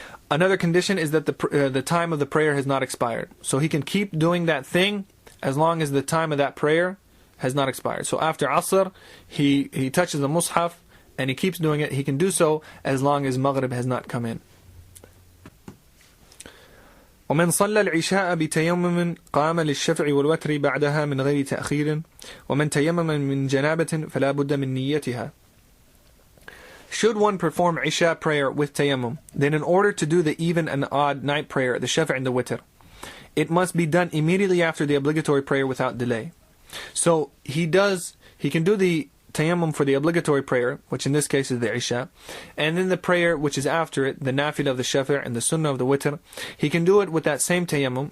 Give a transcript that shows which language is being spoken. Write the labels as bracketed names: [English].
[English] Another condition is that the time of the prayer has not expired. So he can keep doing that thing as long as the time of that prayer has not expired. So after Asr, he touches the mushaf, and he keeps doing it. He can do so as long as Maghrib has not come in. [Arabic] ومن صلى العشاء بتيمم قام للشفع والوتر بعدها من غير تأخير ومن تيمم من جنابة فلا بد من نيتها. [English] Should one perform Isha prayer with tayammum, then in order to do the even and odd night prayer, the shafa' and the witr, it must be done immediately after the obligatory prayer without delay. So he can do the tayammum for the obligatory prayer, which in this case is the Isha, and then the prayer which is after it, the nafil of the shafa' and the sunnah of the witr, he can do it with that same tayammum.